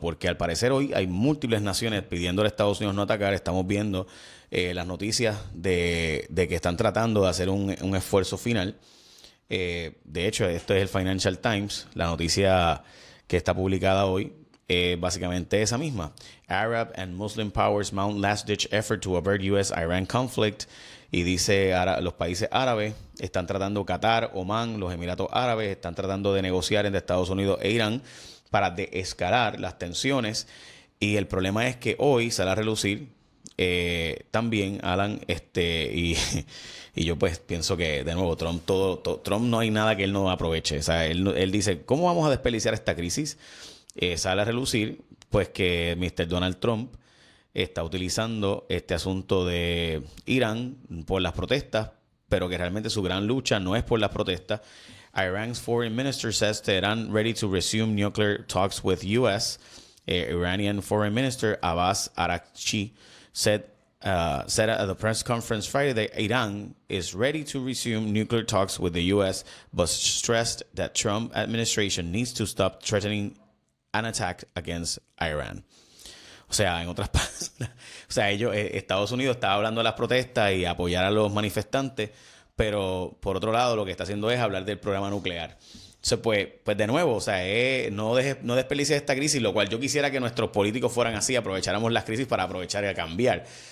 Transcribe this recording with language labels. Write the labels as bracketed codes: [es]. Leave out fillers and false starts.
[es] Porque al parecer hoy hay múltiples naciones pidiéndole a Estados Unidos no atacar. Estamos viendo las noticias de que están tratando de hacer un esfuerzo final. De hecho, esto es el Financial Times, la noticia que está publicada hoy, básicamente esa misma. [en] Arab and Muslim powers mount last-ditch effort to avert U.S.-Iran conflict. [es] Y dice, los países árabes están tratando, Qatar, Omán, los Emiratos Árabes, están tratando de negociar entre Estados Unidos e Irán para desescalar las tensiones. Y el problema es que hoy sale a relucir también, Alan, y yo pues pienso que, de nuevo, Trump no hay nada que él no aproveche. O sea, él dice, ¿cómo vamos a desperdiciar esta crisis? Sale a relucir, pues que Mr. Donald Trump está utilizando este asunto de Irán por las protestas, pero que realmente su gran lucha no es por las protestas. [en] Iran's foreign minister says Tehran ready to resume nuclear talks with U.S. Iranian Foreign Minister Abbas Araghchi said at the press conference Friday that Iran is ready to resume nuclear talks with the U.S., but stressed that Trump administration needs to stop threatening an attack against Iran. [es] O sea, en otras palabras, o sea, Estados Unidos está hablando de las protestas y apoyar a los manifestantes, pero por otro lado lo que está haciendo es hablar del programa nuclear. Entonces, pues de nuevo, o sea, no desperdicies esta crisis, lo cual yo quisiera que nuestros políticos fueran así, aprovecháramos las crisis para aprovechar y cambiar.